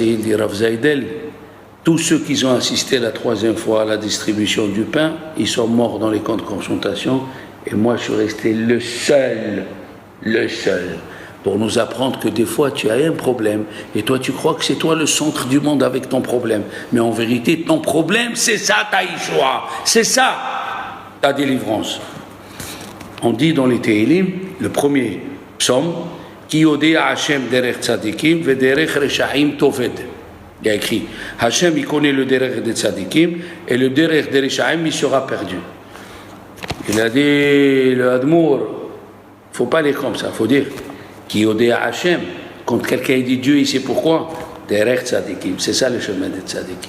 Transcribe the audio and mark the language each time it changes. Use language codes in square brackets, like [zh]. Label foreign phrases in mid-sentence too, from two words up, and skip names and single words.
[fr] Il dit Rav Zaydel, tous ceux qui ont assisté la 3e fois à la distribution du pain, ils sont morts dans les camps de concentration, et moi je suis resté le seul, pour nous apprendre que des fois tu as un problème, et toi tu crois que c'est toi le centre du monde avec ton problème, mais en vérité ton problème c'est ça ta Yeshua, c'est ça ta délivrance. On dit dans les Tehillim, le premier psaume, [he] כי יודע השם דרך צדיקים ודרך רשעים תאבד. [fr] Il y a écrit, Hashem il connaît le derech des tzadikim et le derech des reshaim il sera perdu. Il a dit, le Admour, il ne faut pas aller comme ça, il faut dire, [he] כי יודע השם, [fr] quand quelqu'un dit Dieu il sait pourquoi, [he] דרך צדיקים, [fr] c'est ça le chemin des tzadikim.